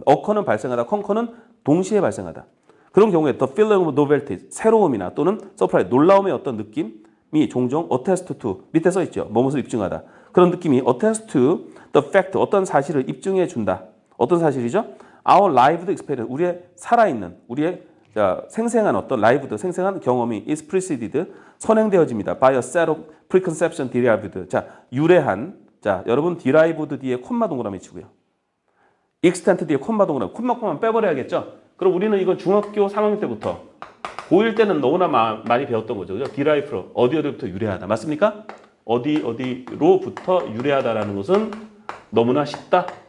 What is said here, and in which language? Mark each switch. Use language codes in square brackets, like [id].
[ko] occur는 발생하다, concur는 동시에 발생하다. 그런 경우에 [en] the feeling of novelty, [ko] 새로움이나 또는 surprise, 놀라움의 어떤 느낌이 종종 attest to, 밑에 써 있죠. 무엇을 입증하다. 그런 느낌이 [en] attest to the fact, [ko] 어떤 사실을 입증해 준다. 어떤 사실이죠? [en] Our lived experience, [ko] 우리의 살아있는, 우리의 생생한 어떤 lived, 생생한 경험이 [en] is preceded, [ko] 선행되어집니다. [en] by a set of preconception derived. [ko] 자, 유래한, 자, 여러분 derived 뒤에 콤마 동그라미 치고요. extent 뒤에 콤마 동그라미, 콤마만 빼버려야겠죠? 그럼 우리는 이건 중학교 3학년 때부터 고1 때는 너무나 많이 배웠던 거죠. 그죠? derive, 어디로부터 유래하다. 맞습니까? 어디로부터 유래하다라는 것은 너무나 쉽다.